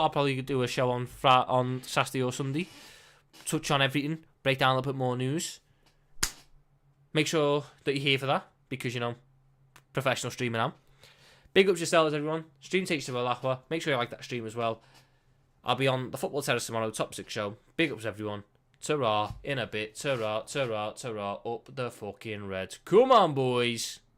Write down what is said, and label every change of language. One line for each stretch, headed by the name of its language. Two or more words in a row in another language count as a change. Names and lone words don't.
English: I'll probably do a show on Saturday or Sunday. Touch on everything, break down a little bit more news. Make sure that you're here for that because, you know, professional streamer now. Big ups yourselves, everyone. Stream takes to Malakwa. Make sure you like that stream as well. I'll be on the Football Terrace tomorrow, top 6 show. Big ups, everyone. Ta-ra, in a bit. Ta-ra, ta-ra, ta-ra, up the fucking Reds. Come on, boys.